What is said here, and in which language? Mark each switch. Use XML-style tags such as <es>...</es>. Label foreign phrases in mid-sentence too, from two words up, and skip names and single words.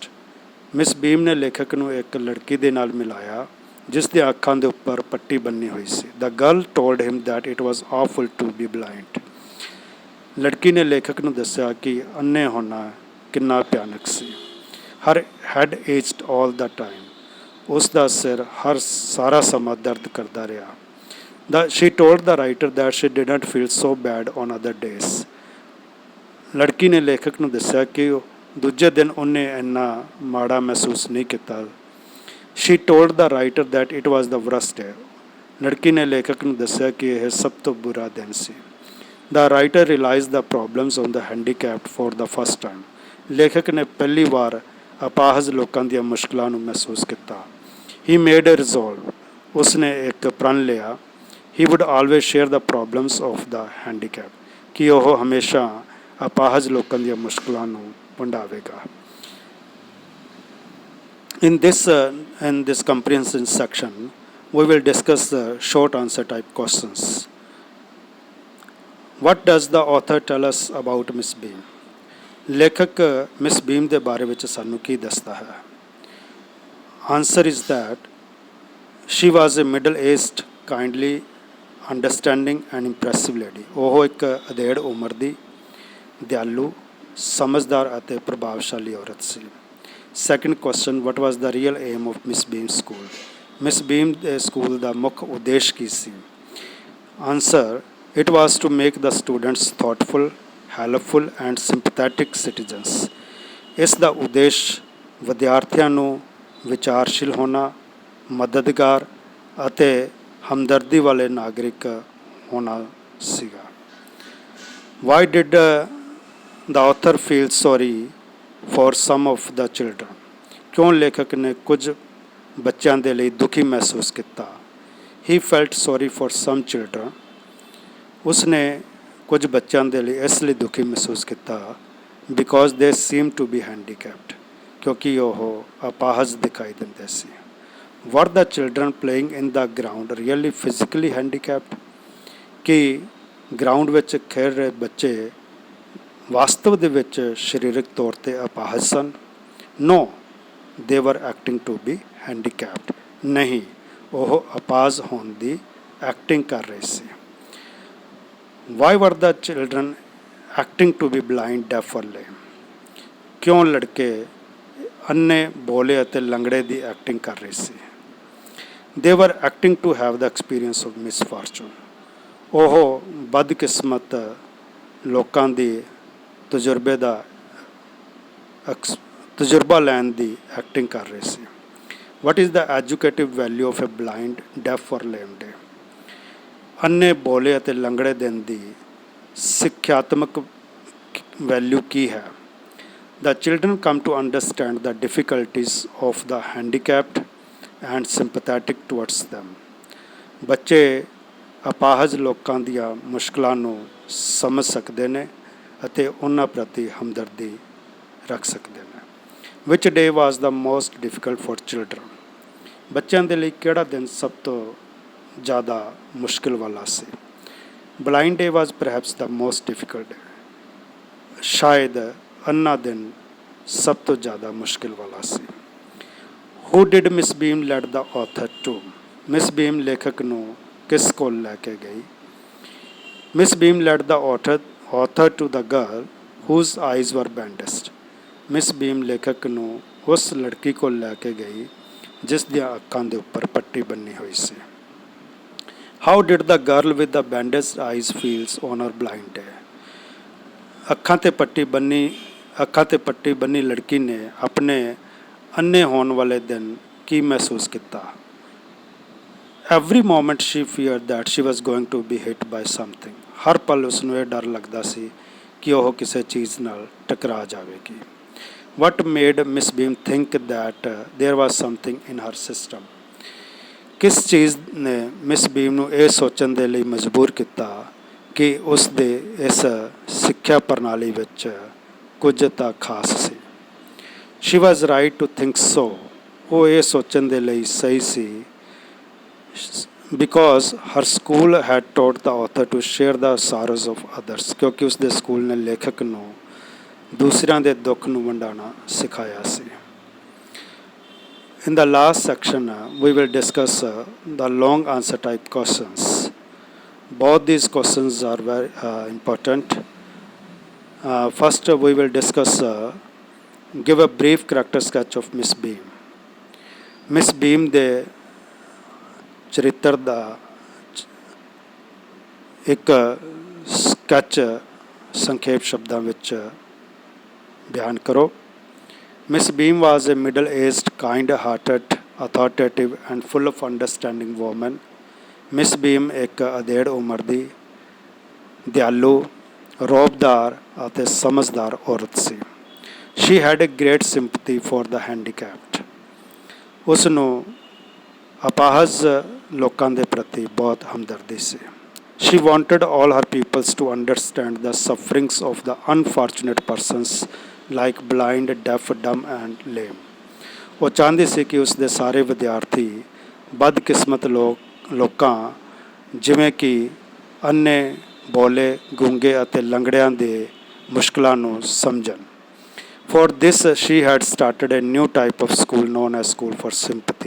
<pa>ਮਿਸ ਬੀਮ ਨੇ ਲੇਖਕ ਨੂੰ ਇੱਕ ਲੜਕੀ ਦੇ ਨਾਲ ਮਿਲਾਇਆ ਜਿਸ ਦੀਆਂ ਅੱਖਾਂ ਦੇ ਉੱਪਰ ਪੱਟੀ ਬੰਨੀ ਹੋਈ ਸੀ।</pa> <en>The girl told him that it was awful to be blind.</en> <pa>ਲੜਕੀ ਨੇ ਲੇਖਕ ਨੂੰ ਦੱਸਿਆ ਕਿ ਅੰਨੇ ਹੋਣਾ ਕਿੰਨਾ ਭਿਆਨਕ ਸੀ।</pa> <en>Her head ached all the time.</en> <pa>ਉਸ ਦਾ ਸਿਰ ਹਰ ਸਾਰਾ ਸਮਾਂ ਦਰਦ ਕਰਦਾ ਰਿਹਾ।</pa> <en>She told the writer that she didn't feel so bad on other days.</en> <pa>ਲੜਕੀ ਨੇ ਲੇਖਕ ਨੂੰ ਦੱਸਿਆ ਕਿ ਦੂਜੇ ਦਿਨ ਉਹਨੇ ਇੰਨਾ ਮਾੜਾ ਮਹਿਸੂਸ ਨਹੀਂ ਕੀਤਾ।</pa> <en>She told the writer that it was the worst day.</en> <pa>ਲੜਕੀ ਨੇ ਲੇਖਕ ਨੂੰ ਦੱਸਿਆ ਕਿ ਇਹ ਸਭ ਤੋਂ ਬੁਰਾ ਦਿਨ ਸੀ।</pa> <en>The writer realized the problems on the handicapped for the first time.</en> <pa>ਲੇਖਕ ਨੇ ਪਹਿਲੀ ਵਾਰ ਅਪਾਹਜ ਲੋਕਾਂ ਦੀਆਂ ਮੁਸ਼ਕਲਾਂ ਨੂੰ ਮਹਿਸੂਸ ਕੀਤਾ।</pa> <en>He made a resolve.</en> <pa>ਉਸਨੇ ਇੱਕ ਪ੍ਰਣ ਲਿਆ।</pa> <en>He would always share the problems of the handicapped.</en> <pa>ਕਿ ਉਹ ਹਮੇਸ਼ਾ ਅਪਾਹਜ ਲੋਕਾਂ ਦੀਆਂ ਮੁਸ਼ਕਲਾਂ ਨੂੰ ਵੰਡਾਵੇਗਾ।</pa> <en>In this comprehension section, we will discuss the short answer type questions. What does the author tell us about Miss Beam?</en> <pa>ਲੇਖਕ ਮਿਸ ਬੀਮ ਦੇ ਬਾਰੇ ਵਿੱਚ ਸਾਨੂੰ ਕੀ ਦੱਸਦਾ ਹੈ?</pa> <en>Answer is that she was a middle-aged, kindly, understanding and impressive lady.</en> <pa>ਉਹ ਇੱਕ ਅਧੇੜ ਉਮਰ ਦੀ ਦਿਆਲੂ, ਸਮਝਦਾਰ ਅਤੇ ਪ੍ਰਭਾਵਸ਼ਾਲੀ ਔਰਤ ਸੀ।</pa> <en>Second question, what was the real aim of Miss Beam's school?</en> <pa>Miss Beam ਦੇ ਸਕੂਲ ਦਾ ਮੁੱਖ ਉਦੇਸ਼ ਕੀ ਸੀ?</pa> <en>Answer, it was to make the students thoughtful, helpful and sympathetic citizens.</en> <pa>ਇਸ ਦਾ ਉਦੇਸ਼ ਵਿਦਿਆਰਥੀਆਂ ਨੂੰ ਵਿਚਾਰਸ਼ੀਲ ਹੋਣਾ, ਮਦਦਗਾਰ ਅਤੇ ਹਮਦਰਦੀ ਵਾਲੇ ਨਾਗਰਿਕ ਹੋਣਾ ਸੀਗਾ।</pa> <en>Why did the author feel sorry for some of the children?</en> <pa>ਕਿਉਂ ਲੇਖਕ ਨੇ ਕੁਝ ਬੱਚਿਆਂ ਦੇ ਲਈ ਦੁਖੀ ਮਹਿਸੂਸ ਕੀਤਾ?</pa> <en>He felt sorry for some children.</en> <pa>ਉਸਨੇ ਕੁਝ ਬੱਚਿਆਂ ਦੇ ਲਈ ਇਸ ਲਈ ਦੁਖੀ ਮਹਿਸੂਸ ਕੀਤਾ</pa> <en>because they seemed to be handicapped.</en> <pa>ਕਿਉਂਕਿ ਉਹ ਅਪਾਹਜ ਦਿਖਾਈ ਦਿੰਦੇ ਸੀ।</pa> <en>Were the children playing in the ground really physically handicapped?</en> <pa>ਕਿ ਗਰਾਊਂਡ ਵਿੱਚ ਖੇਡ ਰਹੇ ਬੱਚੇ ਵਾਸਤਵ ਦੇ ਵਿੱਚ ਸਰੀਰਕ ਤੌਰ 'ਤੇ ਅਪਾਹਜ ਸਨ?</pa> <en>No, they were acting to be handicapped.</en> <pa>ਨਹੀਂ, ਉਹ ਅਪਾਹਜ ਹੋਣ ਦੀ ਐਕਟਿੰਗ ਕਰ ਰਹੇ ਸੀ।</pa> <en>Why were the children acting to be blind, deaf or lame?</en> <pa>ਕਿਉਂ ਲੜਕੇ ਅੰਨੇ, ਬੋਲੇ ਅਤੇ ਲੰਗੜੇ ਦੀ ਐਕਟਿੰਗ ਕਰ ਰਹੇ ਸੀ?</pa> <en>They were acting to have the experience of misfortune.</en> <pa>ਉਹ ਬਦਕਿਸਮਤ ਲੋਕਾਂ ਦੀ ਤਜਰਬਾ ਲੈਣ ਦੀ ਐਕਟਿੰਗ ਕਰ ਰਹੇ ਸੀ।</pa> <en>What is the educative value of a blind, deaf or lame day?</en> <pa>ਅੰਨੇ, ਬੋਲੇ ਅਤੇ ਲੰਗੜੇ ਦਿਨ ਦੀ ਸਿੱਖਿਆਤਮਕ ਵੈਲਿਊ ਕੀ ਹੈ?</pa> <en>The children come to understand the difficulties of the handicapped and sympathetic towards them.</en> <pa>ਬੱਚੇ ਅਪਾਹਜ ਲੋਕਾਂ ਦੀਆਂ ਮੁਸ਼ਕਲਾਂ ਨੂੰ ਸਮਝ ਸਕਦੇ ਨੇ ਅਤੇ ਉਹਨਾਂ ਪ੍ਰਤੀ ਹਮਦਰਦੀ ਰੱਖ ਸਕਦੇ ਨੇ।</pa> <en>Which day was the most difficult for children?</en> <pa>ਬੱਚਿਆਂ ਦੇ ਲਈ ਕਿਹੜਾ ਦਿਨ ਸਭ ਤੋਂ ਜ਼ਿਆਦਾ ਮੁਸ਼ਕਿਲ ਵਾਲਾ ਸੀ?</pa> <en>Blind day was perhaps the most difficult day.</en> <pa>ਸ਼ਾਇਦ ਅੰਨਾ ਦਿਨ ਸਭ ਤੋਂ ਜ਼ਿਆਦਾ ਮੁਸ਼ਕਿਲ ਵਾਲਾ ਸੀ।</pa> <en>Who did Miss Beam led the author to?</en> <pa>Miss Beam ਲੇਖਕ ਨੂੰ ਕਿਸ ਕੋਲ ਲੈ ਕੇ ਗਈ?</pa> <en>Miss Beam led the author to the girl whose eyes were bandaged.</en> <pa>Miss Beam ਲੇਖਕ ਨੂੰ ਉਸ ਲੜਕੀ ਕੋਲ ਲੈ ਕੇ ਗਈ ਜਿਸ ਦੀਆਂ ਅੱਖਾਂ ਦੇ ਉੱਪਰ ਪੱਟੀ ਬੰਨੀ ਹੋਈ ਸੀ।</pa> <en>How did the girl with the bandaged eyes feels on her blind day?</en> <pa>ਅੱਖਾਂ ਤੇ ਪੱਟੀ ਬੰਨੀ ਲੜਕੀ ਨੇ ਆਪਣੇ ਅੰਨੇ ਹੋਣ ਵਾਲੇ ਦਿਨ ਕੀ ਮਹਿਸੂਸ ਕੀਤਾ?</pa> <en>Every moment she feared that she was going to be hit by something.</en> <pa>ਹਰ ਪਲ ਉਸ ਨੂੰ ਇਹ ਡਰ ਲੱਗਦਾ ਸੀ ਕਿ ਉਹ ਕਿਸੇ ਚੀਜ਼ ਨਾਲ ਟਕਰਾ ਜਾਵੇਗੀ।</pa> <en>What made Miss Beam think that there was something in her system?</en> <pa>ਕਿਸ ਚੀਜ਼ ਨੇ ਮਿਸ ਬੀਮ ਨੂੰ ਇਹ ਸੋਚਣ ਦੇ ਲਈ ਮਜਬੂਰ ਕੀਤਾ ਕਿ ਉਸ ਦੇ ਇਸ ਸਿੱਖਿਆ ਪ੍ਰਣਾਲੀ ਵਿੱਚ ਕੁਝ ਤਾਂ ਖਾਸ ਸੀ?</pa> <en>She was right to think so.</en> <pa>ਉਹ ਇਹ ਸੋਚਣ ਦੇ ਲਈ ਸਹੀ ਸੀ</pa> <en>because her school had taught the author to share the sorrows of others.</en> <pa>ਕਿਉਂਕਿ ਉਸ ਦੇ ਸਕੂਲ ਨੇ ਲੇਖਕ ਨੂੰ ਦੂਸਰਿਆਂ ਦੇ ਦੁੱਖ ਨੂੰ ਵੰਡਾਉਣਾ ਸਿਖਾਇਆ ਸੀ।</pa> <en>In the last section, we will discuss the long answer type questions. Both these questions are very important. First, we will discuss give a brief character sketch of Miss Beam.</en> <pa>ਮਿਸ ਬੀਮ ਦੇ ਚਰਿੱਤਰ ਦਾ ਇੱਕ ਸਕੈਚ ਸੰਖੇਪ ਸ਼ਬਦਾਂ ਵਿੱਚ ਬਿਆਨ ਕਰੋ।</pa> <en>Miss Beam was a middle-aged, kind-hearted, authoritative and full of understanding woman.</en> <pa>Miss Beam ਇੱਕ ਅਧੇੜ ਉਮਰ ਦੀ ਦਿਆਲੂ, ਰੌਬਦਾਰ ਅਤੇ ਸਮਝਦਾਰ ਔਰਤ ਸੀ।</pa> <en>She had a great sympathy for the handicapped.</en> <pa>ਉਸ ਨੂੰ ਅਪਾਹਜ ਲੋਕਾਂ ਦੇ ਪ੍ਰਤੀ ਬਹੁਤ ਹਮਦਰਦੀ ਸੀ।</pa> <en>She wanted all her peoples to understand the sufferings of the unfortunate persons like blind, deaf, dumb and lame.</en> <pa>ਉਹ ਚਾਹੁੰਦੀ ਸੀ ਕਿ ਉਸ ਦੇ ਸਾਰੇ ਵਿਦਿਆਰਥੀ ਬਦਕਿਸਮਤ ਲੋਕਾਂ ਜਿਵੇਂ ਕਿ ਅੰਨੇ, ਬੋਲੇ, ਗੂੰਗੇ ਅਤੇ ਲੰਗੜਿਆਂ ਦੇ ਮੁਸ਼ਕਲਾਂ ਨੂੰ ਸਮਝਣ।</pa> <en>For this she had started a new type of school known as School for Sympathy.</en>